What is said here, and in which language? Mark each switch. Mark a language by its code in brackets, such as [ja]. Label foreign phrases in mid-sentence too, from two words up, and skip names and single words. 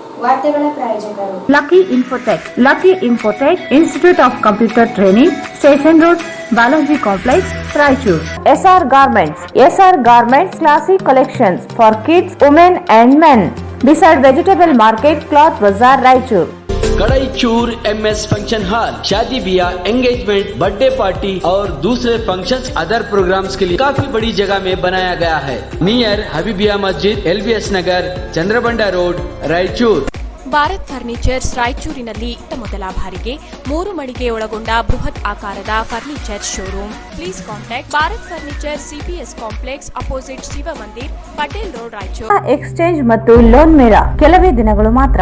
[kn] ವಾರ್ತೆಗಳ ಪ್ರಾಯೋಜಕರು ಲಕ್ಕಿ ಇನ್ಫೋಟೆಕ್ ಇನ್ಸ್ಟಿಟ್ಯೂಟ್ ಆಫ್ ಕಂಪ್ಯೂಟರ್ ಟ್ರೈನಿಂಗ್, ಸ್ಟೇಷನ್ ರೋಡ್, ಬಾಲಾಜಿ ಕಾಂಪ್ಲೆಕ್ಸ್, ರಾಯಚೂರು. [en] SR Garments classic collections for kids, women and men beside vegetable market, cloth bazaar, Raichur. [hi] कड़ाईचूर MS फंक्शन हॉल शादी ब्याह, एंगेजमेंट, [en] birthday party [hi] और दूसरे फंक्शंस, [en] other programs [hi] के लिए काफी बड़ी जगह में बनाया गया है. नियर हबीबिया मस्जिद, LBS नगर, चंद्रबंडा रोड, रायचूर. [kn] ಭಾರತ್ ಫರ್ನಿಚರ್ಸ್ ರಾಯಚೂರಿನಲ್ಲಿ ಮೊದಲ ಬಾರಿಗೆ 3 ಮಳಿಗೆ ಒಳಗೊಂಡ ಬೃಹತ್ ಆಕಾರದ ಫರ್ನಿಚರ್ ಶೋರೂಮ್. [en] please contact [kn] ಭಾರತ್ ಫರ್ನಿಚರ್, CPS ಕಾಂಪ್ಲೆಕ್ಸ್, ಅಪೋಸಿಟ್ ಶಿವ ಮಂದಿರ್, ಪಟೇಲ್ ರೋಡ್, ರಾಯಚೂರು. ಎಕ್ಸ್ಚೇಂಜ್ ಮತ್ತು ಲೋನ್ ಮೇಳ ಕೆಲವೇ ದಿನಗಳು ಮಾತ್ರ.